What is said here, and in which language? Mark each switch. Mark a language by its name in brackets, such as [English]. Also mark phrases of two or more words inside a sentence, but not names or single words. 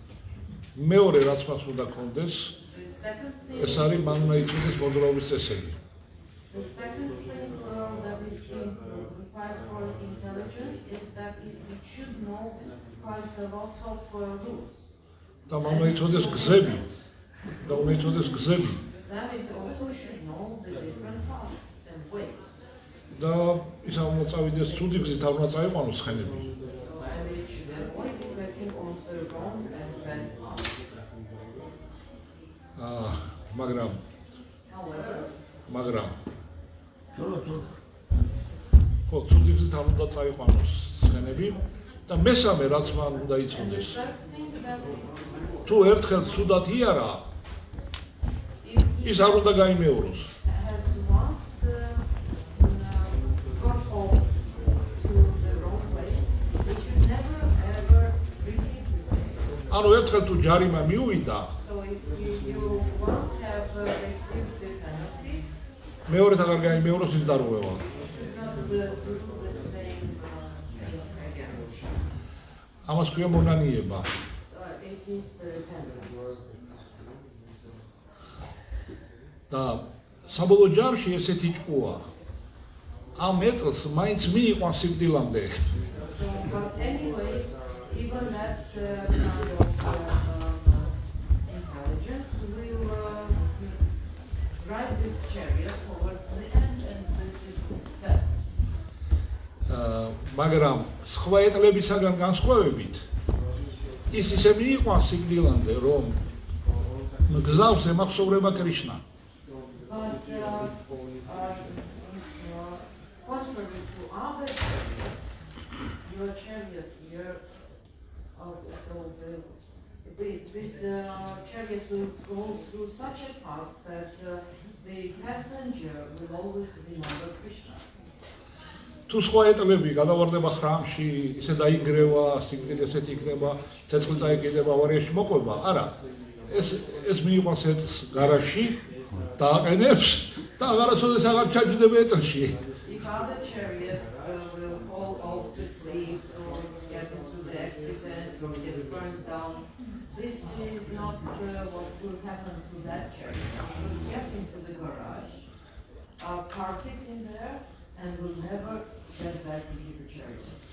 [Georgian] მეორე რაც მას უნდა ქონდეს, [English] The second thing, [Georgian] ეს არის მან უნდა იცოდეს მოძრაობის წესები. [English] the second thing that is required for intelligence is that it should know quite a lot of rules. [Georgian] და მან უნდა იცოდეს გზები. და უნდა იცოდეს გზები. [English] Then it also should know the different paths and ways. [Georgian] და ის არ უნდა წავიდეს ცუდი გზით, არ უნდა წაიყვანოს ცხენები. [English] So, and it should avoid getting on the wrong and bad path. [Georgian] მაგრამ [English] However, [Georgian] ხო, ცუდი გზით არ უნდა წაიყვანოს ცხენები და მესამე რაც მან უნდა [English] and the [Georgian] იცოდეს, [English] third thing that [Georgian] თუ ერთხელ ცუდად იარა, [English] if he [Georgian] ის არ უნდა გაიმეოროს. [English] has once got off to the wrong way, he should never ever repeat the same. [Georgian] ანუ ერთხელ თუ ჯარიმა მიუვიდა, [English] So if you once have received the penalty, [Georgian] მეორედ აღარ გაიმეოროს ის დარღვევა. [English] you should not do the same thing again. [Georgian] ამას ქვია მონანიება. [English] So it is the repentance. [Georgian] და საბოლოო ჯამში ესეთი ჭკუა. ამ მეტლს მაინც მიიყვანს სიკვდილამდე. [English] So, but anyway, even that kind of intelligence will drive this chariot towards the end and this is death. [Georgian] მაგრამ სხვა ეტლებისაგან განსხვავებით ის ისე მიიყვანს სიკვდილამდე, რომ გზავს ემახსოვრება კრიშნა. [English] But contrary to other chariots, your chariot here, so this chariot will go through such a path that the passenger will always remember Krishna. [Georgian] თუ სხვა ეტლები გადავარდება ხრამში, ისე დაინგრევა, სიკვდილი ესეთი იქნება, ცეცხლი წაიკიდება, ავარიაში მოყვება, არა. ეს მიიყვანს ეტლს გარაში, დააყენებს და აღარასოდეს აღარ ჩაჯდება ეტლში. [English] If other chariots will fall off the cliffs or get into the accident or get burned down, this is not what will happen to that chariot. It will get into the garage, park it in there, and will never get back into the chariot.